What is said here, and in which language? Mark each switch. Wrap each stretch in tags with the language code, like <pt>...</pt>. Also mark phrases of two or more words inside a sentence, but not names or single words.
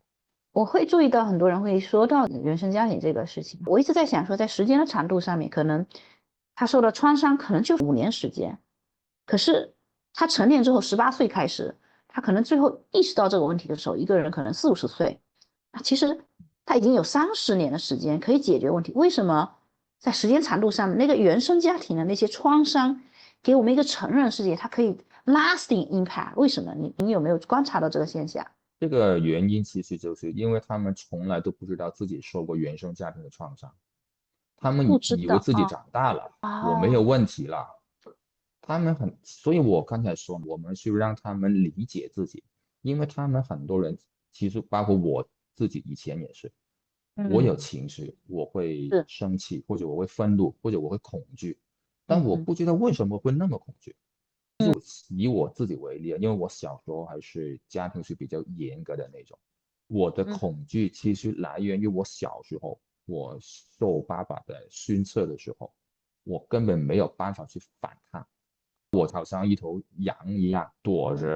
<zh>我會注意到很多人會說到原生家庭這個事情，我一直在想說，在時間的長度上面，可能他受到創傷可能就5年時間，可是他成年之後18歲開始。他可能最後意識到這個問題的時候，一個人可能40、50歲，其實他已經有30年的時間可以解決問題。為什麼在時間長度上面，那個原生家庭的那些創傷給我們一個成人世界，它可以</zh> <en>lasting impact？</en> <zh>為什麼？你有沒有觀察到這個現象？這個原因其實就是因為他們從來都不知道自己受過原生家庭的創傷，他们以为自己长大了，我没有问题了。所以我刚才说，我们需要让他们理解自己，因为他们很多人，其實包括我自己以前也是，我有情緒，我會生氣，或者我會憤怒，或者我會恐懼，但我不知道為什麼會那麼恐懼。就以我自己為例，因為我小時候還是家庭是比較嚴格的那種，我的恐懼其實來源於我小時候，我受爸爸的訓斥的時候，我根本沒有辦法去反抗，我好像一頭羊一樣躲着。</zh>